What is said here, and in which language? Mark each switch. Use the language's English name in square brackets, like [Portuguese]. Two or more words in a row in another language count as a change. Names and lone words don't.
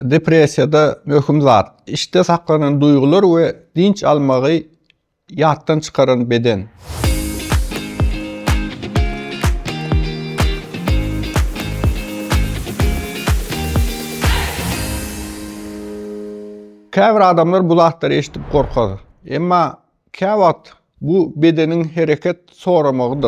[Turkmen] depressiyada möhüm zat. [Turkish] İşte saklanan duygular ve dinç almağı yattan çıkaran beden. [Turkmen] Käbir adamlar bu zatları eşitip korkar. Emma käwagt bu bedenin hereket soramağıdır.